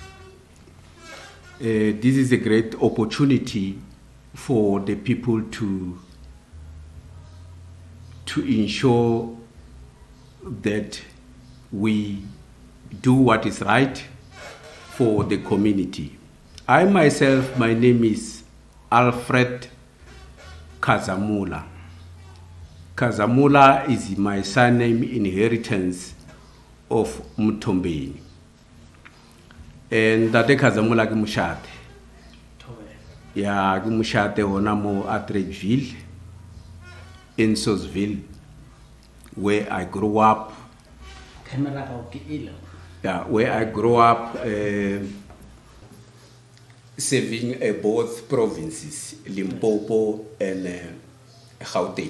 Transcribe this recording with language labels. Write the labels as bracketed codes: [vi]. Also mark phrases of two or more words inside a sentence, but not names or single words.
[en] This is a great opportunity for the people to ensure that we do what is right for the community. I myself, my name is Alfred Khazamula. Khazamula is my surname inheritance of Mthombeni. [nso] And Tate Khazamula ke Mushate. [en] Yeah, [nso] ke Mushate hona mo [en] Atteridgeville in Socioville, where I grew up. Yeah, where I grew up serving both provinces, Limpopo and Gauteng.